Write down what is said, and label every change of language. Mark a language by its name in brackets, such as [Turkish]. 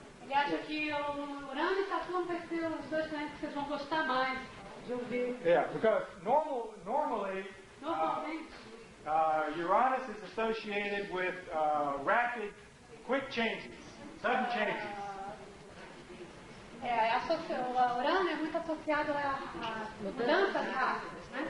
[Portuguese] Ele acha que o Urano e Saturno vai ser os dois planetas que vocês vão gostar mais de ouvir. [English] Yeah, because normally [Portuguese] Normalmente, [English] Uranus is associated with rapid, quick changes, sudden changes. [Portuguese] O Urano é muito associado a mudanças rápidas, né?